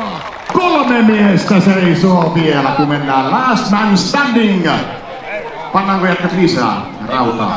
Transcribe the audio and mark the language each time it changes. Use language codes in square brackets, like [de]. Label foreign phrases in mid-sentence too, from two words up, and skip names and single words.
[fi] 3 miestä seisoo vielä, kun mennään [en] last man standing. [fi] Pannaanko jätkät lisää rautaa?